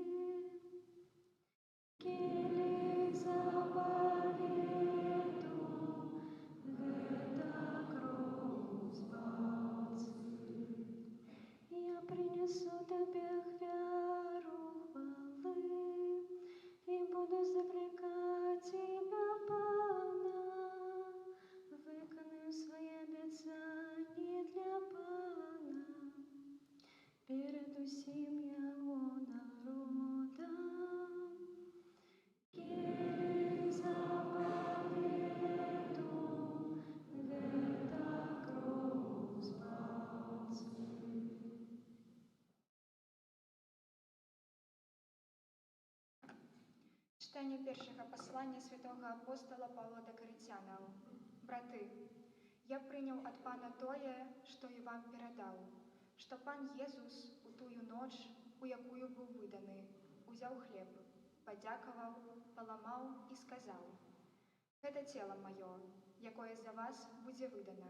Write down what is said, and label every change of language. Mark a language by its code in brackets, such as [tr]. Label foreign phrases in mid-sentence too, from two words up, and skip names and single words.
[be] Келіх запавету, гэта кроў збаўцы. Я принесу табе ахвяру хвалы і буду закликать імя Пана. [uk] Виконаю свої обіцянні для Пана перед усім його народом. [be] Келіх запавету, гэта кроў збаўцы. [uk] Читання першого послання святого апостола Павла до Коринтянам. [be] Браты, я прыняў ад Пана тое, што і вам перадаў, што Пан Езус у тую ноч, у якую быў выданы, узяў хлеб, падзякаваў, паламаў і сказаў: гэта цела маё, якое за вас будзе выдана.